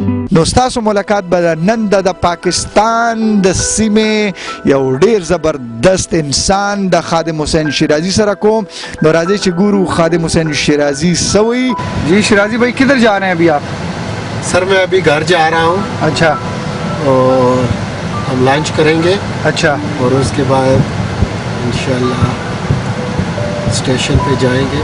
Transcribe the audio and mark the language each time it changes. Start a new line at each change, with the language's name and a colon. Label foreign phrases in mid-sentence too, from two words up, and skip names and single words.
Pashto: نو ستاسو ملاقات به نن د پاکستان د سیمې یو ډیر زبردست انسان د خادم حسین شیرازی سره کوم. نو راځئ چې ګورو خادم حسین شیرازی سوئی.
Urdu: جی شیرازی بھائی کدھر جا رہے ہیں ابھی آپ؟ سر میں ابھی گھر جا رہا ہوں. اچھا. اور ہم لنچ کریں گے. اچھا. اور اس کے بعد انشاءاللہ اسٹیشن پہ جائیں گے.